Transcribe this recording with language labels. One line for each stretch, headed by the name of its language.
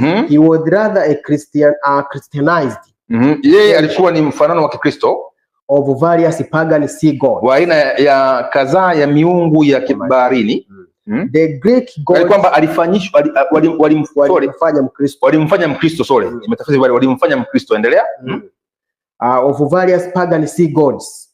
English: He was rather a Christianized.
Swahili: Yeye alikuwa ni mfanano wa Kikristo
English: of various pagan sea gods.
Swahili: Wa aina ya kadhaa ya miungu ya kibaharini.
English: The Greek gods
Swahili: kwamba alifanyishwa walimfanya Mkristo. Walimfanya Mkristo, sorry. Imetafsiri walimfanya Mkristo, endelea.
English: Of various pagan sea gods.